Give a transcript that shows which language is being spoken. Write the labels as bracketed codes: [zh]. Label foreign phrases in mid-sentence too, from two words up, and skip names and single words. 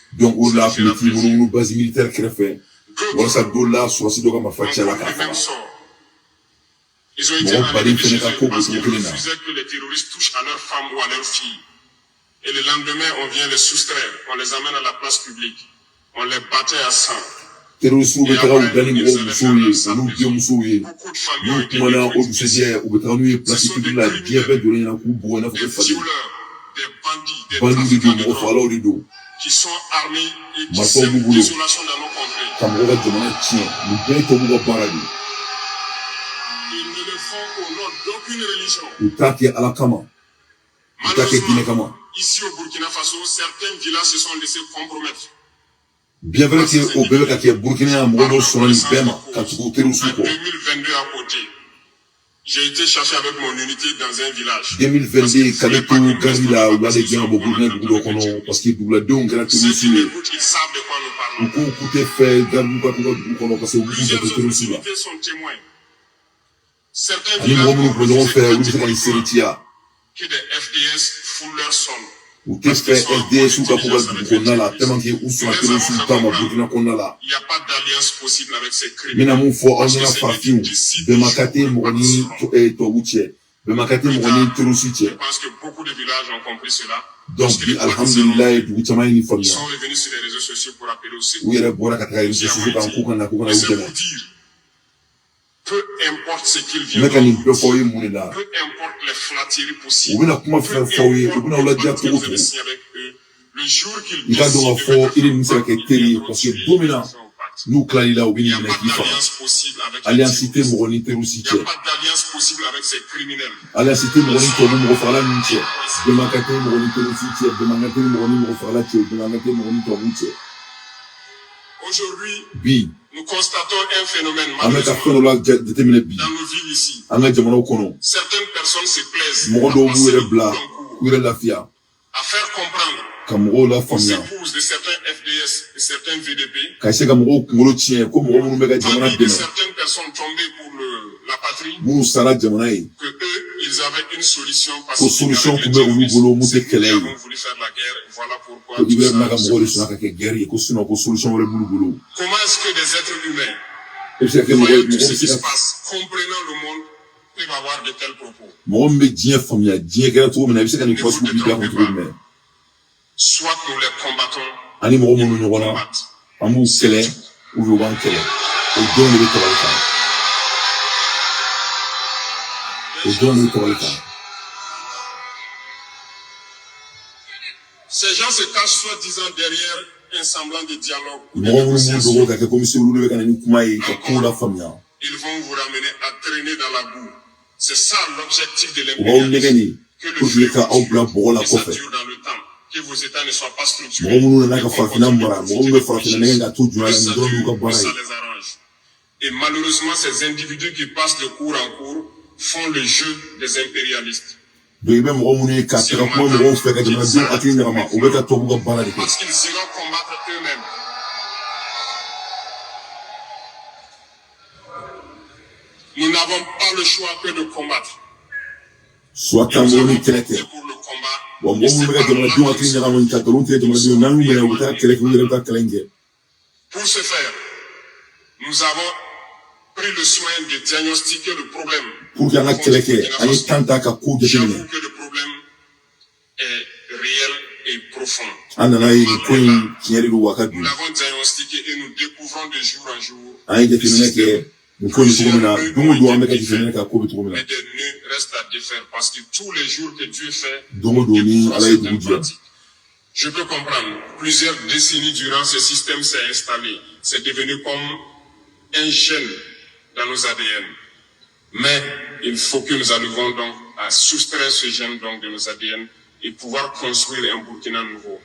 [fr] Donc, on l'a appelé une base militaire qui fait. Voilà, le même sort. Ils ont été arrêtés de chez eux parce qu'ils refusaient que les terroristes touchent à leurs femmes ou à leurs filles. Et le lendemain, on vient les soustraire. On les amène à la place publique. On les battait à sang. [bm] terroristes bɛ taga u da ni mɔgɔ musow ye olu den musow ye [fr] Beaucoup de [bm] n'u [fr] familles ont été [bm] kumana o [fr] détruites. [bm] dugusɛjɛ u bɛ taga n'u ye [fr] place publique [bm] la diɲɛ bɛɛ jɔlen ɲɛna k'u bugɔ i n'a fɔ [fr] Des [bm] ko fali [fr] violeurs, des bandits, des [bm] bandiw de [fr] trafiquants [bm] don [fr] de [bm] mɔgɔ [fr] drogue [bm] fagalaw de don [fr] qui sont armés et qui [bm] Marfaw b'u [fr] sèment [bm] bolo [fr] désolation dans nos contrées. [bm] ka mɔgɔw ka jamana tiɲɛ nin bɛɛ ye tubabuw ka baara de ye [fr] Ils ne le font au nom d'aucune religion. [bm] u t'a kɛ ala kama u t'a kɛ diinɛ kama [fr] Malheureusement, ici au Burkina Faso, certains villages se sont laissés compromettre. bien vrai que [bm] o bɛɛ bɛ ka kɛ burukina yan mɔgɔ dɔw sɔnna nin bɛɛ ma ka tugu terroriste [fr] En [bm] kɔ [fr] 2022 à côté, j'ai été chercher avec mon unité dans un village. [bm] 2022 k'ale to gari la u y'ale gɛn ka bɔ burukina dugu dɔ kɔnɔ [fr] parce que [bm] duguladenw kɛra [fr] Ceux [bm] terroriste [fr] qui [bm] ye [fr] m'écoutent, ils savent de quoi nous [bm] u [fr] parlons. [bm] ko k'u tɛ fɛ garibuw ka t'u ka dugu kɔnɔ [fr] parce que [bm] u b'u [fr] Plusieurs [bm] janto [fr] autres [bm] terroriste la [fr] unités sont témoins. Certains [bm] ani mɔgɔ minnu [fr] villages [bm] kun bɛ ɲɔgɔn fɛ olu bɛ se ka nin [fr] refusent [bm] seritiya [fr] que des FDS foulent leur sol. [bm] u tɛ fɛ FDS ka bɔ ka dugu kɔnɔna la [fr] tellement que [bm] u sɔnna terroriste ta ma burukina kɔnɔna la [fr] Il n'y a pas d'alliance possible avec ces [bm] n [fr] criminels. [bm] bɛna mun fɔ aw ɲɛna farafinw bɛnbaka tɛ mɔgɔ ni tubabu cɛ bɛnbaka tɛ mɔgɔ ni terroriste cɛ [fr] Je pense que beaucoup de villages ont compris cela. [bm] donc bi alihamudulilayi dugu caman ye nin [fr] Ils [bm] faamuya [fr] sont revenus sur les réseaux sociaux pour appeler au [bm] u [fr] secours. [bm] yɛrɛ bɔra ka taga [fr] réseaux sociaux [bm] kan k'u kana [fr] Et [bm] u [fr] c'est [bm] dɛmɛ [fr] pour dire, peu importe ce qu'ils [bm] n bɛ ka nin [fr] viennent, [bm] bɛɛ fɔ aw ye mun de la [fr] peu importe les flatteries [bm] u [fr] possibles, [bm] bɛna kuma fɛn fɔ aw ye u bɛna aw ladiya [fr] que [bm] cogo [fr] vous [bm] cogo [fr] allez signer avec eux, le jour qu'ils [bm] i ka dɔn ka fɔ i ni nin bɛ se ka kɛ teri ye [fr] parce que [bm] don min na n'u tilal'i la u bɛ [fr] il n'y [bm] n'i [fr] a [bm] minɛ [fr] pas [bm] k'i faga [fr] d'alliance possible avec les [bm] alliance tɛ [fr] terroristes. [bm] mɔgɔ ni terroriste [fr] Il [bm] cɛ [fr] n'y a pas d'alliance possible avec ces criminels. [bm] alliance tɛ mɔgɔ ni tubabu mɔgɔ fagala ninnu cɛ bɛnbaka tɛ mɔgɔ ni terroriste cɛ bɛnbaka tɛ mɔgɔ ni mɔgɔ fagala cɛ bɛnbaka tɛ mɔgɔ ni tubabu cɛ [fr] Aujourd'hui, [bm] bi [fr] nous constatons un phénomène [bm] an bɛ ka fɛn [fr] malheureusement [bm] dɔ la jateminɛ bi [fr] dans nos villes ici. [bm] an ka jamanaw kɔnɔ [fr] Certaines personnes se plaisent [bm] mɔgɔ [fr] à [bm] dɔw b'u [fr] passer [bm] yɛrɛ [fr] le [bm] bila [fr] coup en cours, [bm] u yɛrɛ lafiya [fr] à faire comprendre [bm] ka mɔgɔw [fr] aux [bm] lafaamuya [fr] épouses de certains FDS et certains VDP, [bm] ka se ka mɔgɔw kunkolo tiɲɛ ko mɔgɔ minnu bɛ ka jamana [fr] familles de [bm] dɛmɛ [fr] certaines personnes tombées pour la patrie, [bm] minnu sara jamana ye [fr] que eux, ils avaient une solution [bm] ko [fr] pacifique [bm] solution [fr] avec [bm] tun [fr] les [bm] bɛ olu bolo mun [fr] terroristes. [bm] tɛ kɛlɛ [fr] Ils [bm] ye [fr] avons voulu faire la guerre, voilà pourquoi [bm] ko [fr] tout [bm] ibɛrɛ [fr] ça [bm] bɛna ka [fr] se [bm] mɔgɔw de [fr] passe. [bm] sɔnna ka kɛ guerre ye ko sinon ko solution wɛrɛ b'olu bolo [fr] Comment est-ce que des êtres humains, [bm] e bɛ se ka kɛ [fr] voyant tout [bm] mɔgɔ [fr] ce [bm] bɛ [fr] qui [bm] se [fr] se [bm] ka [fr] passe, comprenant le monde, peuvent avoir de tels propos? [bm] mɔgɔ min bɛ diɲɛ faamuya diɲɛ kɛra cogo min na i bɛ se ka nin [fr] Ne [bm] kuma [fr] vous [bm] sugu b'i da kun cogo jumɛn [fr] Soit nous les combattons, [bm] ani mɔgɔ minnu ɲɔgɔn na [fr] combattent. [bm] an b'u kɛlɛ u bɛ u b'an kɛlɛ o denw de bɛ tabali kan o denw de bɛ tabali kan [fr] Ces gens se cachent soi-disant derrière un semblant de dialogue ou de [bm] mɔgɔ minnu b'u [fr] négociation. [bm] dogo ka kɛ komi se olu de bɛ ka na ni kuma ye ka kow la faamuya [fr] Ils vont vous ramener à traîner dans la boue. C'est ça l'objectif de [bm] u b'aw nɛgɛ [fr] l'impérialisme. [bm] nin [fr] Que le pour que [bm] ka aw [fr] fléau [bm] bila bɔgɔ la [fr] que ça [bm] kɔfɛ [fr] dure dans le temps. Que vos États ne soient pas [bm] mɔgɔ [fr] structurés. [bm] minnu nana ka [fr] Et qu'on [bm] farafinna [fr] continue [bm] mara [fr] de [bm] mɔgɔ minnu bɛ [fr] profiter [bm] farafinna [fr] des [bm] nɛgɛ ka to jɔnya la [fr] richesses. [bm] nin dɔrɔn y'u ka [fr] Plus [bm] baara [fr] ça [bm] ye [fr] les arrange. Et malheureusement, ces individus qui passent de cours en cours font le jeu des impérialistes. [bm] donc i bɛ mɔgɔ minnu ye ka taga kuma mɔgɔw fɛ ka jamanadenw hakili ɲagama u bɛ ka tubabu ka baara de kɛ [fr] Parce qu'ils iront combattre eux-mêmes. Nous n'avons pas le choix que de combattre. [bm] soit [fr] Et [bm] t'an [fr] nous [bm] bolo [fr] avons [bm] ni kɛlɛ [fr] opté [bm] kɛ [fr] pour le combat. [bm] wa [fr] Et [bm] mɔgɔ [fr] c'est [bm] minnu bɛ ka [fr] par là [bm] jamanadenw [fr] que [bm] hakili [fr] nous [bm] ɲagama ka nkalon tigɛ jamanadenw n'an y'u minɛ u bɛ taa kɛlɛ kɛ u yɛrɛ bɛ taa kɛlɛ in kɛ [fr] Pour ce faire, nous avons pris le soin de diagnostiquer le problème. pour que [bm] an ka kɛlɛ kɛ an ye temps ta ka kow jateminɛ [fr] J'avoue que le problème est réel et profond. [bm] an nana ye nin ko in tiɲɛ de don wa ka [fr] Nous [bm] don [fr] l'avons diagnostiqué et nous découvrons de jour en jour [bm] an ye jateminɛ kɛ nin ko nin cogo min na don o don an bɛ ka jateminɛ kɛ a ko bɛ cogo min na [fr] mais des nœuds restent à défaire parce que tous les jours que Dieu fait, [bm] don o don ni [fr] découvrons [bm] ala ye [fr] certaines [bm] dugu jɛ [fr] pratiques. Je peux comprendre. Plusieurs décennies durant, ce système s'est installé. C'est devenu comme un gène dans nos ADN. Mais il faut que nous arrivions donc à soustraire ce gène donc de nos ADN et pouvoir construire un Burkina nouveau.